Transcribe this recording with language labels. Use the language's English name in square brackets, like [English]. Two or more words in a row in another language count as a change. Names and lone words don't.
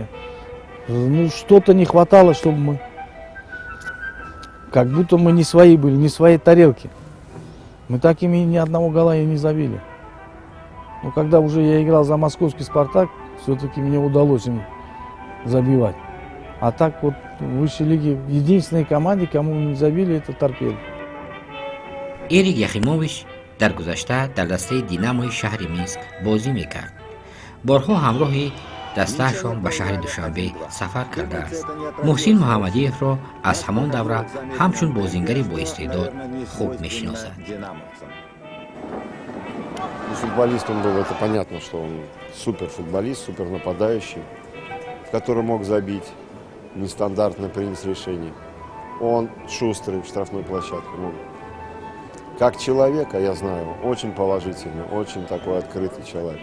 [Russian] Ну, что-то не хватало, чтобы мы... Как будто мы не свои были, не своей тарелки. Мы такими ни одного гола и не забили. Но когда уже я играл за московский «Спартак», все-таки мне удалось им забивать. А так вот в высшей лиге единственной команде, кому мы не забили, это «Торпедо». [Tajik] эрик яхимович дар гузашта дар дастаи динамои шаҳри минск бозӣ мекард. борҳо ҳамроҳи дастаашон ба шаҳри душанбе сафар кардааст. муҳсин муҳаммадиевро аз ҳамон давра ҳамчун бозингари боистеъдод хуб мешиносад. [Russian] Футболист он был, это понятно, что он суперфутболист, супернападающий, который мог забить, нестандартно принять решение. Он шустрый в штрафной площадке. Ну, как человека, я знаю, очень положительный, очень такой открытый человек.